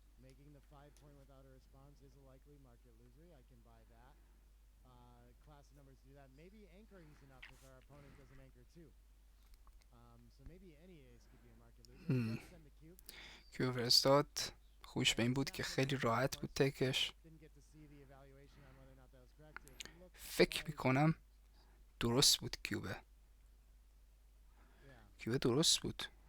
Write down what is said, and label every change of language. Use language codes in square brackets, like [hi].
[en] Making the 5 point without a response is a likely market loser. I can buy that. Class of numbers do that. Maybe anchoring is enough if our opponent doesn't anchor too. So maybe any ace could be a market loser. Let's send the cube. [fa] کیوب فرستاد. خوش به این بود که خیلی راحت بود تکش. [en] Didn't get to see the evaluation on whether or not that was correct. It looked [fa] فکر میکنم درست بود کیوبه. کیوبه درست بود.